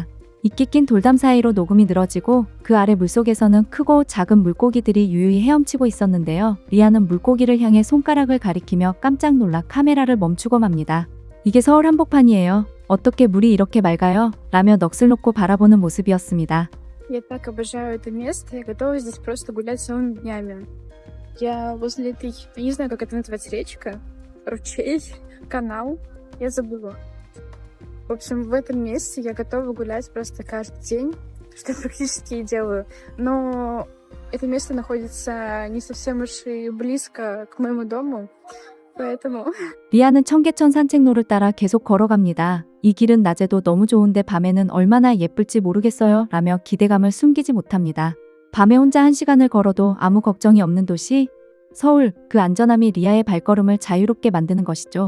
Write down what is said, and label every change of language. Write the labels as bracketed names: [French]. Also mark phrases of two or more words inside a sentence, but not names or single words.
[Korean] 이끼 낀 돌담 사이로 녹음이 늘어지고 그 아래 물속에서는 크고 작은 물고기들이 유유히 헤엄치고 있었는데요. 리아는 물고기를 향해 손가락을 가리키며 깜짝 놀라 카메라를 멈추고 맙니다. 이게 서울 한복판이에요. 어떻게 물이 이렇게 맑아요? 라며 넋을 놓고 바라보는 모습이었습니다. [Russian] Я так обожаю это место, я готова здесь просто гулять целыми днями. Я возле этой, я не знаю, как это называется, речка, ручей, канал, я забыла. В общем, в этом месте я готова гулять просто каждый день, что я практически и делаю. Но это место находится не совсем уж и близко к моему дому, поэтому... [Korean] 리아는 청계천 산책로를 따라 계속 걸어갑니다. 이 길은 낮에도 너무 좋은데 밤에는 얼마나 예쁠지 모르겠어요 라며 기대감을 숨기지 못합니다. 밤에 혼자 1시간을 걸어도 아무 걱정이 없는 도시, 서울. 그 안전함이 리아의 발걸음을 자유롭게 만드는 것이죠.